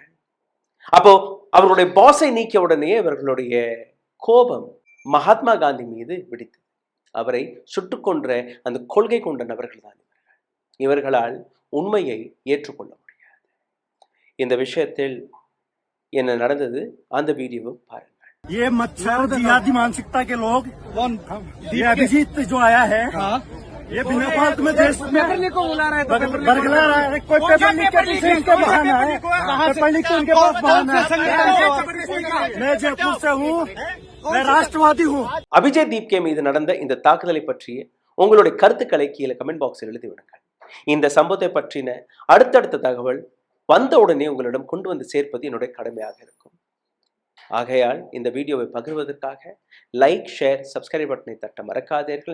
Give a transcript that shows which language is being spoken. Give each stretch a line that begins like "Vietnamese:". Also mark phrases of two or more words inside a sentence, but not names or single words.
Tamil: அப்போ அவர்களுடைய பாஸை நீக்கிய உடனே இவர்களுடைய கோபம் மகாத்மா காந்தி மீது விடித்தது. அவரை சுட்டுக் கொன்ற அந்த கொள்கை கொண்ட நபர்கள் தான் இவர்களால் உண்மையை ஏற்றுக்கொள்ள முடியாது. இந்த விஷயத்தில் என்ன நடந்தது அந்த வீடியோவை பாருங்கள்.
Hindi: ये मच्छर जिहादी मानसिकता के लोग, ये अभिजीत जो आया है, ये बिना फालतू में देश में बरगला रहा है। कोई पेपर लिख के पीछे इनका बहाना है, पेपर लिख के उनके पास बहाना है। मैं जयपुर से हूँ, मैं राष्ट्रवादी हूँ.
Tamil: அபிஜித் தீப்கே மீது நடந்த இந்த தாக்குதலை பற்றிய உங்களுடைய கருத்துக்களை கீழே
English: comment box
Tamil: எழுதி விடுங்கள். இந்த சம்பவத்தை பற்றின அடுத்தடுத்த தகவல் வந்த உடனே உங்களிடம் கொண்டு வந்து சேர்ப்பது என்னுடைய கடமையாக இருக்கும். ஆகையால் இந்த வீடியோவை பகிர்வதற்காக
English: like, share, subscribe
Tamil: பட்டனை தட்ட மறக்காதீர்கள்.